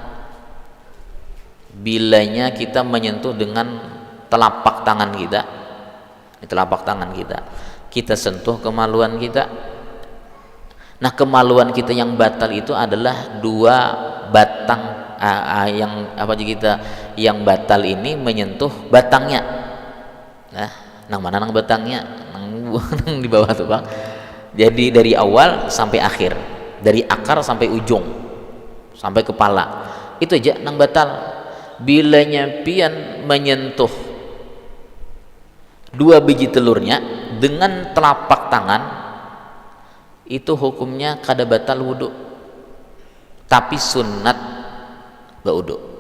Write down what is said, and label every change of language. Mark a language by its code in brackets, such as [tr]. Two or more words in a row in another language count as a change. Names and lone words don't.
[id] Bilanya kita menyentuh dengan telapak tangan kita, kita sentuh kemaluan kita. Nah, kemaluan kita yang batal itu adalah 2 batang yang batal ini menyentuh batangnya. [bjn] Nah, nang mana nang batangnya? Nang di bawah tuh, Bang. [id] Jadi dari awal sampai akhir, dari akar sampai ujung, sampai kepala. [bjn] Itu aja nang batal. [id] Bilanya pian menyentuh 2 biji telurnya dengan telapak tangan, itu hukumnya [bjn] kada batal wudu, tapi sunat baudu.